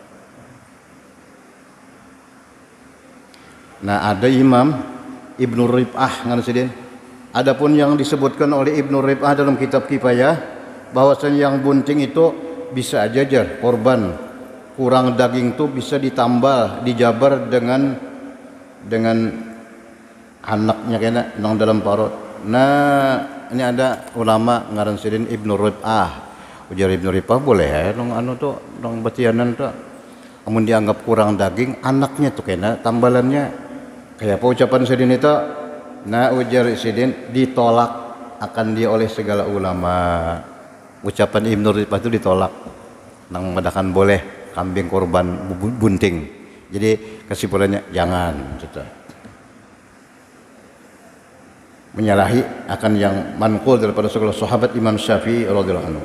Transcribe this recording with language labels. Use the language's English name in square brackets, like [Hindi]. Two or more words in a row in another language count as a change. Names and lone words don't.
[Banjar] Nah, ada Imam Ibnu Rib'ah ngaran. [Indonesian] Adapun yang disebutkan oleh Ibnu Rib'ah dalam kitab Kifayah bahwasanya yang bunting itu bisa aja korban kurang daging itu bisa ditambal, [Banjar] dijabar dengan anaknya kena nang dalam parut. Nah, ini ada ulama ngaran sidin Ibnu Rib'ah. Ujar Ibnu Rib'ah boleh nang anu tuh nang batianan tuh. Amun dianggap kurang daging, anaknya tuh kena tambalannya. Kayak apa ucapan sidin itu? Nah, ujar sidin ditolak akan dia oleh segala ulama. [Indonesian] Ucapan Ibnu Rib'ah itu ditolak. Nang madakan boleh kambing korban bunting. Jadi kesimpulannya jangan gitu. Menyalahi akan yang manqul daripada segala sahabat Imam Syafi'i [Arabic] رضي الله عنه.